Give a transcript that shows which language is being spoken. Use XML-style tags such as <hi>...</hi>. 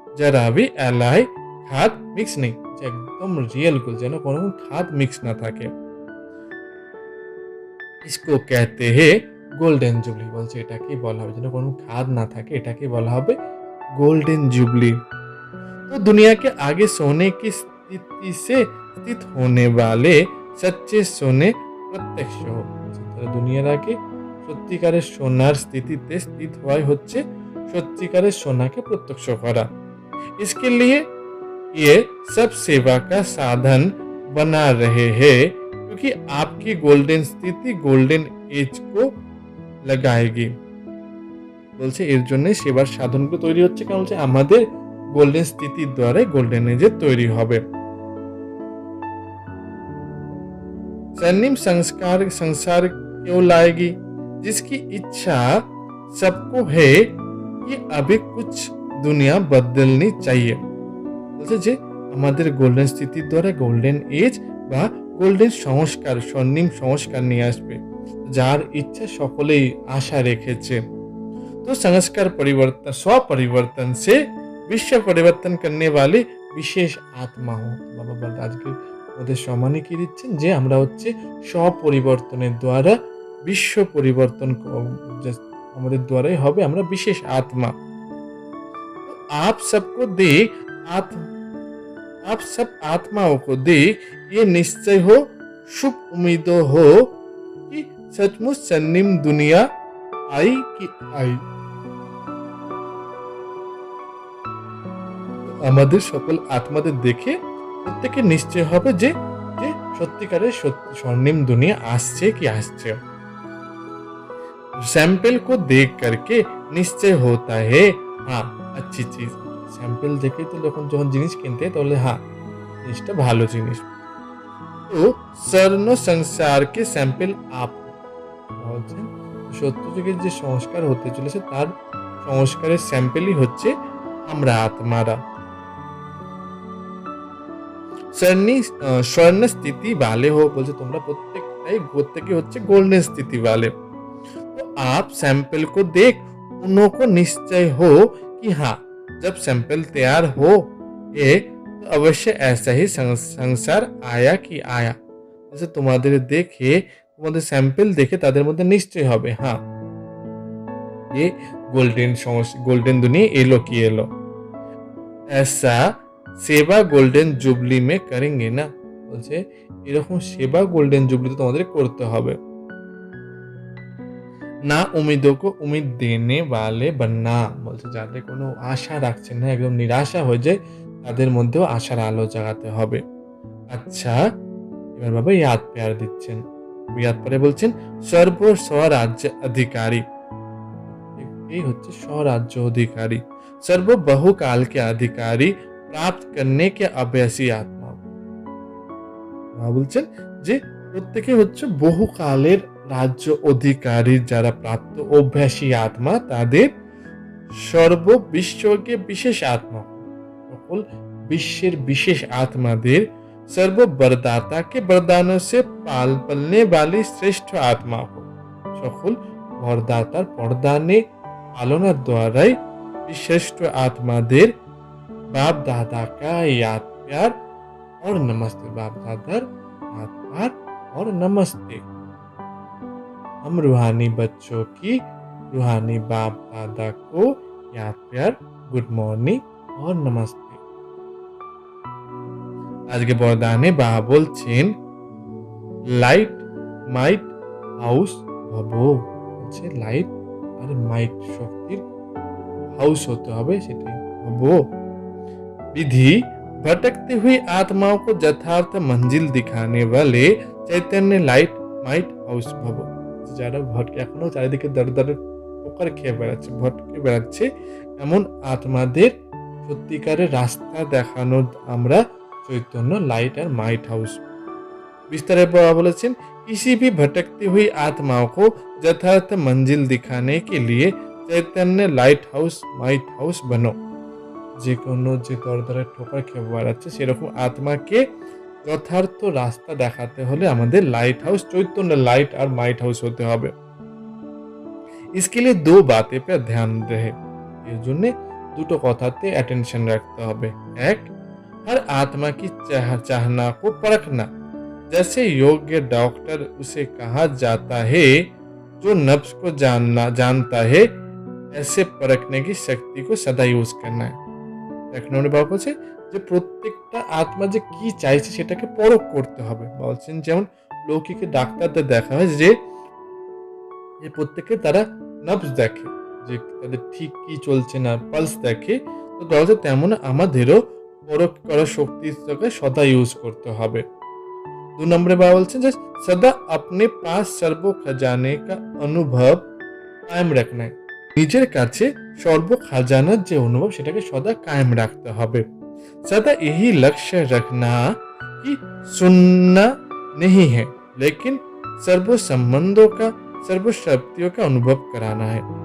<hi>जरा भी एलाई खाद मिक्स नहीं,</hi> <bn>যে একদম রিয়েল গোল, যেন কোনো খাদ মিক্স না থাকে।</bn> <hi>इसको कहते हैं</hi> <bn>গোল্ডেন জুবলি, বলছে এটাকেই বলা হবে, যেন কোনো খাদ না থাকে, এটাকেই বলা হবে गोल्डन जुबली।</bn> <hi>तो दुनिया के आगे सोने की स्थिति से स्थित होने वाले सच्चे सोने प्रत्यक्ष हो।</hi> <bn>দুনিয়ার আগে সত্যিকারের সোনার স্থিতিতে স্থিত হওয়াই হচ্ছে সত্যিকারের সোনাকে প্রত্যক্ষ করা।</bn> <hi>इसके लिए ये सब सेवा का साधन बना रहे हैं, क्योंकि आपकी गोल्डन स्थिति गोल्डन एज को लगाएगी।</hi> <bn>বলছে এর জন্য সেবার সাধনগুলো তৈরি হচ্ছে, কারণ হচ্ছে আমাদের গোল্ডেন স্থিতির দ্বারা গোল্ডেন এজের তৈরি হবে।</bn> <hi>स्वर्णिम संसार क्यों लाएगी? जिसकी इच्छा सबको है कि अभी कुछ दुनिया बदलनी चाहिए।</hi> <bn>বলছে যে আমাদের গোল্ডেন স্থিতির দ্বারা গোল্ডেন এজ বা গোল্ডেন সংস্কার, স্বর্ণিম সংস্কার নিয়ে আসবে, যার ইচ্ছা সকলেই আশা রেখেছে।</bn> <hi>तो संस्कार परिवर्तन, स्व परिवर्तन से विश्व परिवर्तन करने वाली বিশেষ আত্মা হো।</hi> <bn>বাবা বলতে আজকে ওদের সম্মানে কি দিচ্ছেন, যে আমরা হচ্ছে স্বপরিবর্তনের দ্বারা বিশ্ব পরিবর্তন আমাদের দ্বারাই হবে, আমরা বিশেষ আত্মা।</bn> <hi>आप सबको देख आप सब आत्माओं को देख ये निश्चय हो, शुभ उम्मीदों हो कि सचमुच स्वर्णिम दुनिया आई कि आई।</hi> <bn>আমাদের সকল আত্মাদের দেখে প্রত্যেকের নিশ্চয় হবে যে যে সত্যিকারের স্বর্ণিম দুনিয়া আসছে কি আসছে।</bn> <hi>सैंपल को देख करके निश्चय होता है हाँ अच्छी चीज।</hi> <bn>স্যাম্পল দেখে তো যখন জিনিস কিনতে তাহলে হ্যাঁ জিনিসটা ভালো জিনিস। তো স্বর্ণ সংসারকে স্যাম্পল আপ বলছেন, সত্যযুগের যে সংস্কার হতে চলেছে তার সংস্কারের স্যাম্পলই হচ্ছে আমরা আত্মারা।</bn> <hi>स्वर्ण स्थिति वाले हो,</hi> <bn>বলছে তোমরা প্রত্যেকে হচ্ছে গোল্ডেন স্থিতি वाले।</bn> <hi>तो आप सैंपल को देख उन्हों को निश्चय हो कि हाँ जब सैंपल तैयार हो ये तो अवश्य ऐसा ही संसार आया कि आया।</hi> <bn>जैसे তোমাদের দেখে, তোমাদের স্যাম্পল দেখে তাদের মধ্যে নিশ্চয় হবে হ্যাঁ</bn> <hi>ये गोल्डन दुनिया एलो की एलो। ऐसा সেবা গোল্ডেন জুবলি মে করেঙ্গে না,</hi> <bn>বলছে এরকম সেবা গোল্ডেন জুবলিতে তোমাদের করতে হবে।</bn> <hi>না উম্মীদों को उम्मीद देने वाले बनना,</hi> <bn>বলছে যাদের কোনো আশা রাখছেন না, একদম নিরাশা হয়ে যায়, তাদের মধ্যেও আশার আলো জাগাতে হবে। আচ্ছা এবার বাবা ইয়াদ প্যার দিচ্ছেন, ইয়াদ পরে বলছেন সর্ব স্বরাজ্য অধিকারী, এই হচ্ছে স্বরাজ্য অধিকারী।</bn> <hi>সর্ব বহুকাল के अधिकारी प्राप्त करने के अभ्यासी आत्मा।</hi> <bn>বলছেন যে প্রত্যেকে হচ্ছে বহুকালের রাজ্য অধিকারী যারা প্রাপ্ত অভ্যাসী আত্মা, তাদের সর্ব বিশ্বকে বিশেষ আত্মা, সকল বিশ্বের বিশেষ আত্মাদের</bn> <hi>सर्व वरदाता के वरदानों से पलने वाली श्रेष्ठ आत्मा हो।</hi> <bn>সকল বরদাতার বরদানে পালনার দ্বারাই শ্রেষ্ঠ আত্মাদের</bn> <hi>बाप दादा का याद प्यार और नमस्ते। बाप दादा याद प्यार और नमस्ते। हम रूहानी बच्चों की रूहानी बाप दादा को याद प्यार, गुड मॉर्निंग और नमस्ते। आज के</hi> <bn>বরদানে বাবা বলছেন লাইট মাইট হাউস ভাবো, হচ্ছে লাইট আর মাইট শক্তির হাউস হতে হবে, সেটাই ভাবো।</bn> <hi>विधि भटकती हुई आत्माओं को यथार्थ मंजिल दिखाने वाले चैतन्य लाइट माइट हाउस भवो।</hi> <bn>যারা ভটকে এখনো চারিদিকে দাঁড়ে দাঁড়ে ঠোকার খেয়ে বেড়াচ্ছে, ভটকে বেড়াচ্ছে, এমন আত্মাদের সত্যিকারের রাস্তা দেখানো আমরা চৈতন্য লাইট আর মাইট হাউস। বিস্তারে বাবা বলেছেন</bn> <hi>किसी भी भटकती हुई आत्माओं को यथार्थ मंजिल दिखाने के लिए चैतन्य लाइट हाउस माइट हाउस बनो।</hi> <bn>যে কোনো যে দরদরে ঠোকার খেয়ে বেড়াচ্ছে সেরকম আত্মাকে যথার্থ রাস্তা দেখাতে হলে আমাদের লাইট হাউস চৈতন্য লাইট আর মাইট হাউস হতে হবে।</bn> <hi>इसके लिए दो बातें पे ध्यान रहे,</hi> <bn>এর জন্য দুটো কথাতে</bn> <hi>अटेंशन रखते</hi> <bn>হবে।</bn> <hi>एक, हर आत्मा की चाहना को परखना, जैसे योग्य डॉक्टर उसे कहा जाता है जो नफ्स को जानता है, ऐसे परखने की शक्ति को सदा यूज करना है।</hi> <bn>১ নম্বরে বাবা বলছে যে প্রত্যেকটা আত্মা যে কি চাইছে সেটাকে পরখ করতে হবে। বলছেন যেমন লৌকিকে ডাক্তারদের দেখা হয় যে প্রত্যেকে তারা নবজ দেখে যে তাদের ঠিক কি চলছে না, পালস দেখে। তো বলা তেমন আমাদেরও পরখ করার শক্তিটাকে সদা ইউজ করতে হবে। ২ নম্বরে বাবা বলছেন যে</bn> <hi>सदा अपने पास सर्व खजाने का अनुभव कायम रखना है।</hi> <bn>নিজের কাছে সর্ব খাজানার যে অনুভব সেটাকে সদা কায়েম রাখতে হবে।</bn> <hi>सदा यही लक्ष्य रखना कि सुनना नहीं है, लेकिन सर्व संबंधों का, सर्व शक्तियों का अनुभव कराना है।</hi>